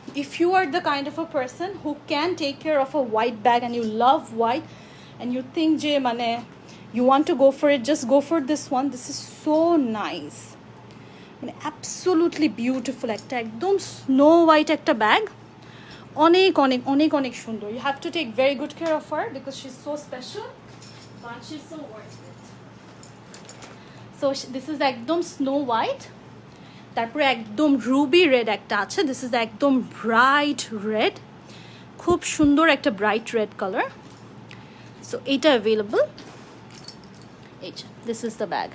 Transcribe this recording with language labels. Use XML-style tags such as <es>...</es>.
<en>If you are the kind of a person who can take care of a white bag and you love white and you think</en> <bn>je mane</bn> <en>you want to go for it, just go for this one. This is so nice,</en> <bn>মানে</bn> <en>absolutely beautiful,</en> <bn>একটা একদম snow white একটা bag, অনেক অনেক অনেক অনেক সুন্দর।</bn> <en>You have to take very good care of her because she's so special, but she's so worth it. So this is</en> <bn>একদম স্নো হোয়াইট, তারপরে একদম রুবি রেড একটা আছে,</bn> <en>this is</en> <bn>একদম ব্রাইট রেড, খুব সুন্দর একটা ব্রাইট রেড কালার। সো এইটা অ্যাভেলেবল, এইটা</bn> <en>This is the bag.</en>